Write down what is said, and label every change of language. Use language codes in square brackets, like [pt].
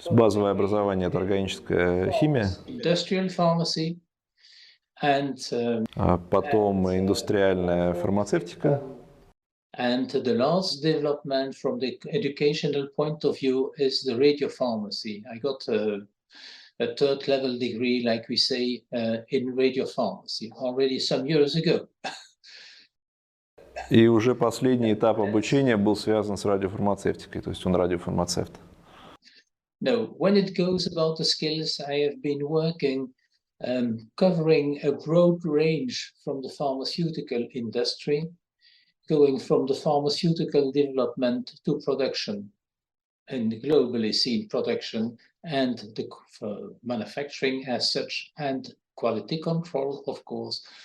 [ru] Базовое образование — это органическая химия. [en] Industrial pharmacy. And [ru] потом индустриальная фармацевтика. [en] And the last development from the educational point of view is the radiopharmacy. I got a third level degree, like we say, in radiopharmacy already some years ago. [ru] И уже последний этап обучения был связан с радиофармацевтикой, то есть он радиофармацевт. [en] No, when it goes about the skills, I have been working covering a broad range from the pharmaceutical industry, going from the pharmaceutical development to production, and globally seen production, and the manufacturing as such, and quality control, of course.